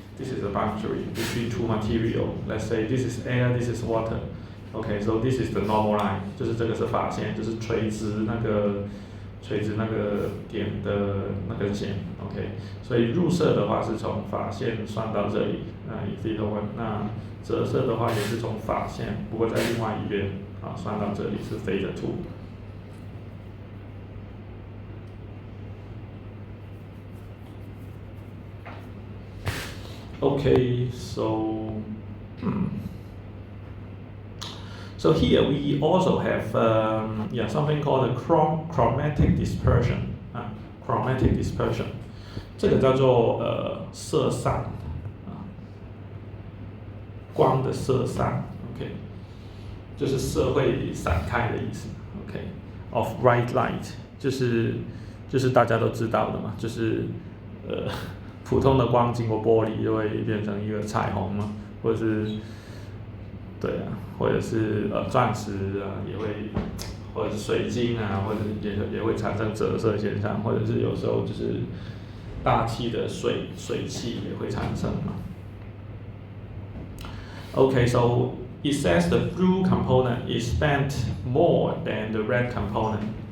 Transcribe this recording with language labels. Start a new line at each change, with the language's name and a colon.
English: This is the boundary between two material. Let's say this is air, this is water. Okay, so this is the normal line.
Chinese: 就是这个是发线，就是垂直那个点的那根线。 OK， 所以入射的话是从发线算到这里，以 theta 1。那折射的话也是从发线，不过在另外一边算到这里是 theta 2。
English: Okay, so here we also have something called a chromatic dispersion. Chromatic dispersion，
Chinese: 这个叫做色散光的色散。 OK， 就是色会散开的意思。 OK，
English: of bright light，
Chinese: 就是大家都知道的嘛，就是普通的光经过玻璃就会变成一个彩虹嘛，或者是或者是钻石也会，或者是水晶或者也会产生折射现象，或者是有时候就是大气的水汽也会产生嘛。
English: Okay, so it says the blue component is spent more than the red component.